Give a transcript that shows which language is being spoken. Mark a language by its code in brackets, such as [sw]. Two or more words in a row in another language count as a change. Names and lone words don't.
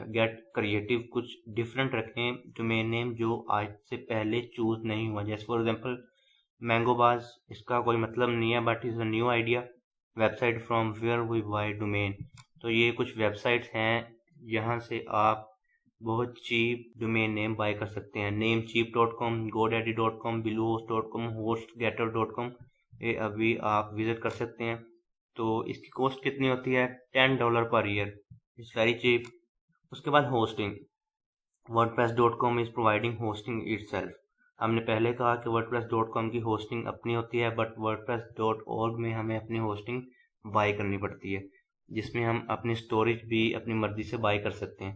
[en] get creative, [hi] कुछ डिफरेंट रखें [en] domain name [hi] जो आज से पहले चूज़ नहीं हुआ। जैसे [en] for example [hi] मैंगोबाज, इसका कोई मतलब नहीं है [en] but is a new idea. website from where we buy domain, [hi] तो ये कुछ वेबसाइट्स हैं यहाँ से आप बहुत [en] cheap domain name buy [hi] कर सकते हैं। namecheap.com, godaddy.com, bluehost.com, hostgator.com, ये अभी आप विजिट कर सकते हैं। तो इसकी कॉस्ट कितनी होती है? [en] $10 per year, it's very cheap. [hi] उसके बाद [en] hosting, wordpress.com is providing hosting itself. [hi] हमने पहले कहा कि wordpress.com की होस्टिंग अपनी होती है बट wordpress.org में हमें अपनी होस्टिंग बाय करनी पड़ती है, जिसमें हम अपनी स्टोरेज भी अपनी मर्जी से बाय कर सकते हैं।